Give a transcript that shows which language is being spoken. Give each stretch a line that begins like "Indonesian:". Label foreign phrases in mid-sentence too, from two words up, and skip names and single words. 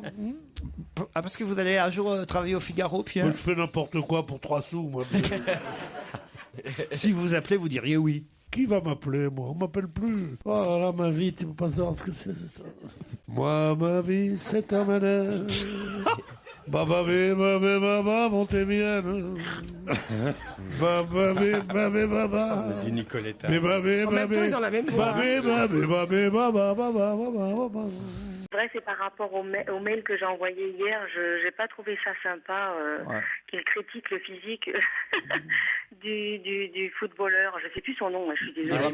French: Ah, parce que vous allez un jour travailler au Figaro, Pierre? Moi, je fais n'importe quoi pour 3 sous, moi. Si vous appelez, vous diriez oui. Qui va m'appeler, moi? On m'appelle plus. Oh là là, ma vie, tu peux pas savoir ce que c'est. Ça. Moi, ma vie, c'est un manège. Baba, baba, baba, Montévienne. Baba, baba, baba. Du Nicoletta. En même temps, ils ont la même voix. C'est vrai que c'est par rapport au mail que j'ai envoyé hier, je n'ai pas trouvé ça sympa qu'il critique le physique du footballeur. Je ne sais plus son nom, je suis désolée.